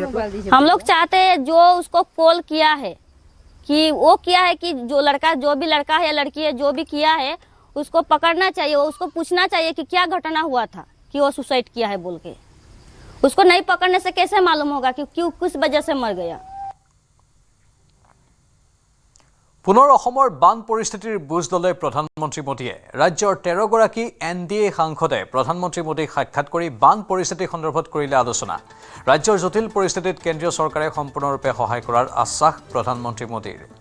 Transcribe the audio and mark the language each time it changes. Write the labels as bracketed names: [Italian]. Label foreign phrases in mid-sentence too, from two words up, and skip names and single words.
[Hindi] हम लोग चाहते हैं जो उसको कॉल किया है कि वो किया है कि जो भी लड़का है या लड़की है जो भी किया है उसको पकड़ना चाहिए। उसको पूछना चाहिए कि क्या घटना हुआ था कि वो सुसाइड किया है बोल के। उसको नहीं पकड़ने से कैसे मालूम होगा कि क्यों किस वजह से मर गया। [Assamese] পুনৰ অসমৰ বান পৰিস্থিতিৰ বুজ ল'লে প্ৰধানমন্ত্ৰী মোদীয়ে। ৰাজ্যৰ 13 গৰাকী NDA সাংসদে প্ৰধানমন্ত্ৰী মোদীক সাক্ষাৎ কৰি বান পৰিস্থিতি সন্দৰ্ভত কৰিলে আলোচনা। ৰাজ্যৰ জটিল পৰিস্থিতিত কেন্দ্ৰীয় চৰকাৰে সম্পূৰ্ণৰূপে সহায় কৰাৰ আশ্বাস প্ৰধানমন্ত্ৰী মোদীৰ।